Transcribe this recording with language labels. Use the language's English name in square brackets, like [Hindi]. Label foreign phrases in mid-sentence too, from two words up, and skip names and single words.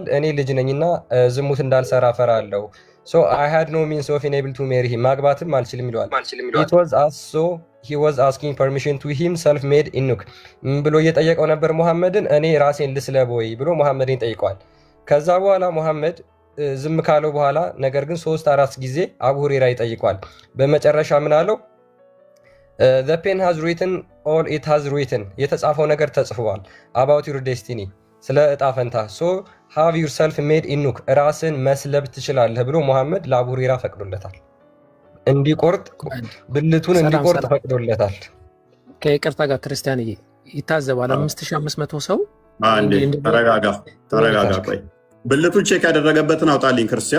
[Amharic] እኔ ልጅ ነኝና ዝሙት እንዳልሰራ ፈራለሁ። [English] So I had no means of enable to marry him፣ [Amharic] ማግባትም አልችልም ይለዋል። [English] It was also he was asking permission to him self made eunuch [Amharic] ብሎ እየጠየቀው ነበር ሙሐመድን። እኔ ራሴን ልስለብ ወይ ብሎ ሙሐመድን ጠይቀዋል። ከዛ በኋላ ሙሐመድ ዝም ካለው በኋላ ነገር ግን 3-4 ጊዜ አቡ ሁሬራ ይጠይቋል። በመጨረሻ ምን አለው? [English] the pen has written all it has written፣ [Amharic] የተጻፈው ነገር ተጽፏል። [English] about your destiny፣ [Amharic] ስለ እጣ ፈንታ። [English] so have yourself made [Amharic] ኢኑክ፣ ራስን መስለብ ትችላለህ ብሎ ሙሐመድ ለአቡ ሁሬራ ፈቅዶለታል። እንዲቆርጥ ብልቱን እንዲቆርጥ ፈቅዶለታል። ከይቅርታ ጋር ክርስቲያን ይታዘባል። 5500 ሰው ተረጋጋ። ቆይ ብልቱን ቼክ ያደረገበትን አውጣልኝ ክርስቲያን።